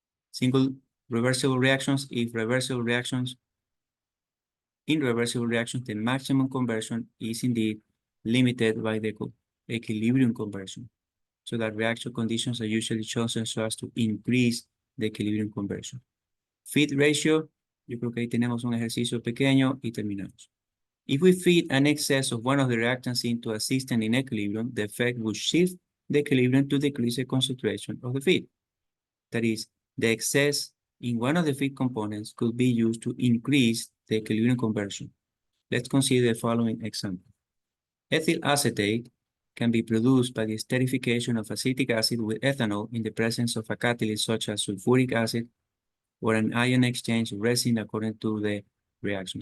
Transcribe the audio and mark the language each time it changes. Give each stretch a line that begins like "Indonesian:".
English: Single reversible reactions, in reversible reactions, the maximum conversion is indeed limited by the equilibrium conversion. So that reaction conditions are usually chosen so as to increase the equilibrium conversion. Feed ratio,
Spanish: yo creo que ahí tenemos un ejercicio pequeño y terminamos.
English: If we feed an excess of one of the reactants into a system in equilibrium, the effect will shift the equilibrium to decrease the concentration of the feed. That is, the excess in one of the feed components could be used to increase the equilibrium conversion. Let's consider the following example. Ethyl acetate can be produced by the esterification of acetic acid with ethanol in the presence of a catalyst such as sulfuric acid or an ion exchange resin according to the reaction.